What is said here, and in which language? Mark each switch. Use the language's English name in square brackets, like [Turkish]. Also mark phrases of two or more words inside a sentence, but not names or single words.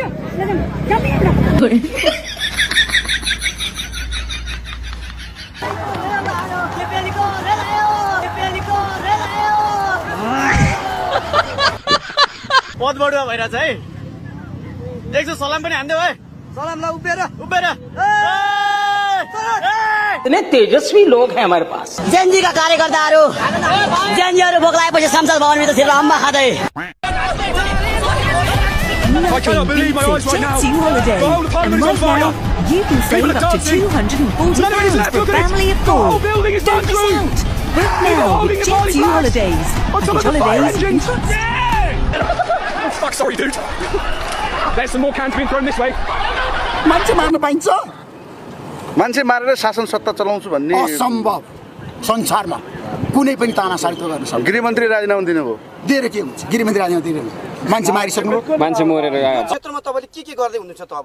[Nepali] पद बढुवा भइरहेछ है एकछिन सलाम पनि हान्देऊ है सलामलाई उभिएर [Hindi] इतने तेजस्वी लोग हैं हमारे पास [Nepali] जेएनजी का कार्यकर्ताहरू जेएनजीहरू भोक लागेपछि संसद भवनभित्र छिरेर अम्बा खाँदै [English] You can save up to £240 for a family of 4. Don't miss out. Book now with Jet2 Holidays. Holidays. Fuck, sorry, dude. There's some more cans being thrown this way. [Nepali] मान्छे मार्न पाइन्छ मान्छे मारेर शासन सत्ता चलाउँछु भन्ने असम्भव संसारमा कुनै पनि तानासारी त गर्न सक्दैन गृहमन्त्री राजीनामा दिनुभयो दिएर के हुन्छ गृहमन्त्री राजीनामा दिएर मान्छे मारिसक्नु मान्छे मरेर गयो क्षेत्रमा तपाईँले के गर्दै हुनुहुन्छ त